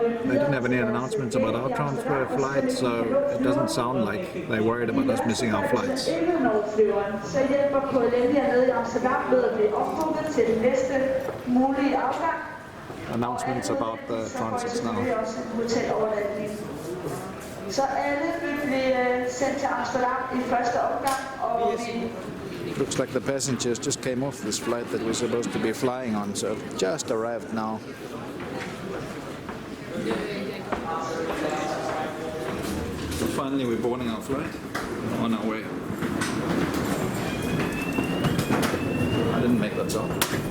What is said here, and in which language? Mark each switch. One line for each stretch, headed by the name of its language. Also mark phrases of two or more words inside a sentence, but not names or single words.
English: They didn't have any announcements about our transfer flight, so it doesn't sound like they're worried about us missing our flights. Announcements about the transits now.
Danish: Så alle blev sendt til Amsterdam i første omgang, og vi...
English: Looks like the passengers just came off this flight that we're supposed to be flying on, so just arrived now. So finally we're boarding our flight on our way. I didn't make that sound.